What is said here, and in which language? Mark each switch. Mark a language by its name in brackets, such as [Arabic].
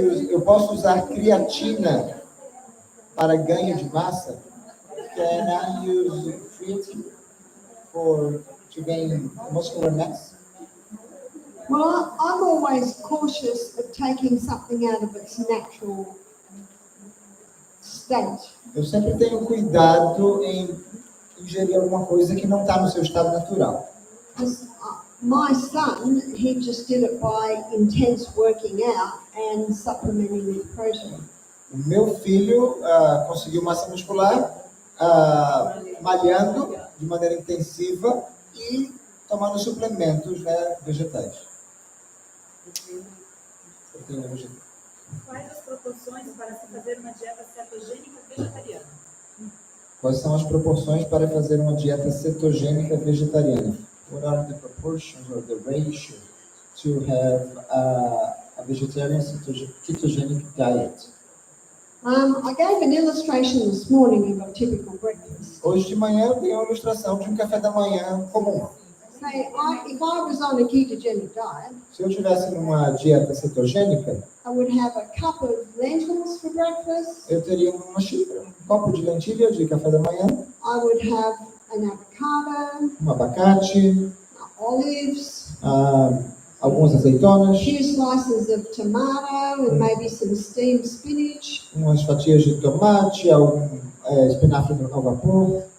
[Portuguese] Eu posso usar creatina para ganho de massa? [English] Can I use creatine to gain muscular mass? Well, I'm always cautious of taking something out of its natural state. [Portuguese] Eu sempre tenho cuidado em ingerir alguma coisa que não está no seu estado natural. [English] My son, he just did it by intense working out and supplementing with protein. [Portuguese] O meu filho conseguiu massa muscular malhando de maneira intensiva e tomando suplementos, né, vegetais. Proteína vegetal. Quais as proporções para se fazer uma dieta cetogênica vegetariana? Quais são as proporções para fazer uma dieta cetogênica vegetariana? [English] What are the proportions or the ratio to have a vegetarian ketogenic diet? I gave an illustration this morning of a typical breakfast. [Portuguese] Hoje de manhã eu dei uma ilustração de um café da manhã comum. [English] Say, if I was on a ketogenic diet, [Portuguese] Se eu tivesse numa dieta cetogênica, [English] I would have a cup of lentils for breakfast. [Portuguese] eu teria uma xícara, um copo de lentilha de café da manhã, [English] I would have an avocado, [Portuguese] um abacate, [English] olives, [Portuguese] algumas azeitonas, [English] a few slices of tomato, and maybe some steamed spinach, [Portuguese] umas fatias de tomate, algum espinafre ao vapor,